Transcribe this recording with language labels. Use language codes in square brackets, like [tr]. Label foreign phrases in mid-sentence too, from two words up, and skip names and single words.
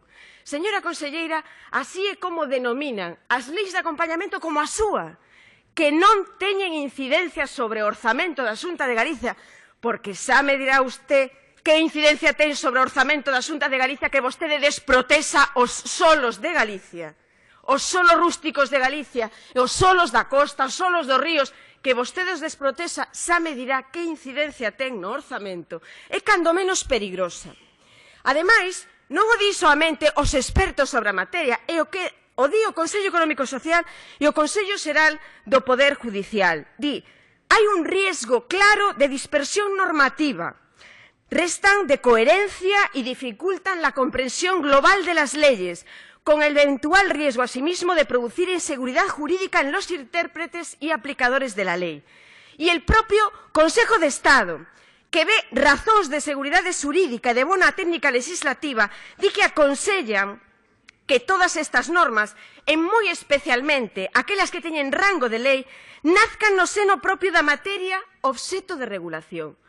[gl] Señora conselleira, así é como denominan as leis de acompañamento como a súa, que non teñen incidencia sobre o orzamento da Xunta de Galicia, porque xa me dirá usted que incidencia ten sobre o orzamento da Xunta de Galicia que vostede desprotesa os solos de Galicia, os solos rústicos de Galicia, os solos da costa, os solos dos ríos, que vostede os desprotesa, xa me dirá que incidencia ten no orzamento, é cando menos perigrosa. Ademais, non o di soamente os expertos sobre a materia, é o que o di o Consello Económico e Social e o Consello Xeral do Poder Judicial. [es] Di, hai un riesgo claro de dispersión normativa, restan de coherencia y dificultan la comprensión global de las leyes, con el eventual riesgo asimismo de producir inseguridad jurídica en los intérpretes y aplicadores de la ley. Y el propio Consejo de Estado, [gl] que ve razóns de seguridade xurídica e de bona técnica legislativa, di que aconsellan que todas estas normas, e moi especialmente aquelas que teñen rango de lei, nazcan no seno propio da materia obxecto de regulación.